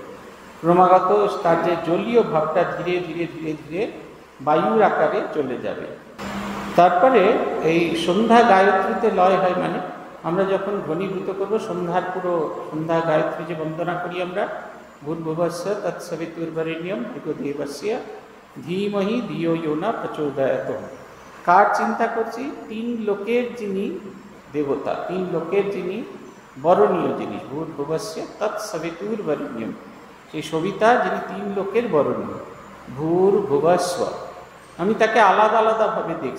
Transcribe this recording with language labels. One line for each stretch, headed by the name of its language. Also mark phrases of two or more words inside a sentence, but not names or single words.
Bangla: ক্রমাগত তার যে জলীয় ভাবটা ধীরে ধীরে ধীরে ধীরে বায়ুর আকারে চলে যাবে। তারপরে এই সন্ধ্যা গায়ত্রীতে লয় হয়, মানে আমরা যখন ঘনীভূত করবো সন্ধ্যা গায়ত্রী যে বন্দনা করি আমরা,
Sanskrit: ভূর্ভুবস্য তৎসবিতুর্বরেণ্যম ভর্গো দেবস্য ধীমহি ধিয়ো ইয়ো ন প্রচোদয়াৎ।
Bangla: কার চিন্তা করছি? তিন লোকের যিনি দেবতা, তিন লোকের যিনি বরণীয় জিনিস,
Sanskrit: ভূর্ভুবস্য তৎসবিতুর্বরেণ্যম,
Bangla: সেই সবিতা যিনি তিন লোকের বরণীয়, ভূর্ভুবস্য। আমি তাকে আলাদা আলাদাভাবে দেখছি।